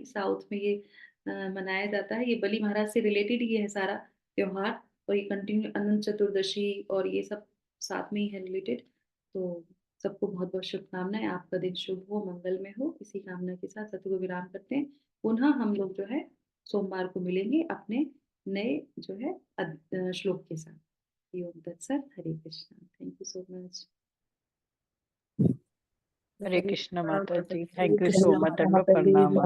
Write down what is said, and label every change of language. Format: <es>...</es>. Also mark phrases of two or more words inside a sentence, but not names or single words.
<hi>साउथ में ये मनाया जाता है, ये बलि महाराज से रिलेटेड ही है सारा त्योहार, और ये कंटिन्यू अनंत चतुर्दशी और ये सब साथ में ही है रिलेटेड। तो सबको बहुत बहुत शुभकामनाएं, आपका दिन शुभ हो, मंगल में हो। इसी कामना के साथ सत्र को विराम करते हैं। पुनः हम लोग जो है सोमवार को मिलेंगे अपने नए जो है श्लोक के साथ।</hi> <sa>ओम तत्सत,</sa> <hi>हरे कृष्णा,</hi> <en>thank you so much.</en> <hi>हरे कृष्ण माता जी, हरे</hi> <en>thank you</en> <hi>कृष्ण</hi> <en>so much,</en> <hi>माता दंडवत जी। प्रणाम।</hi>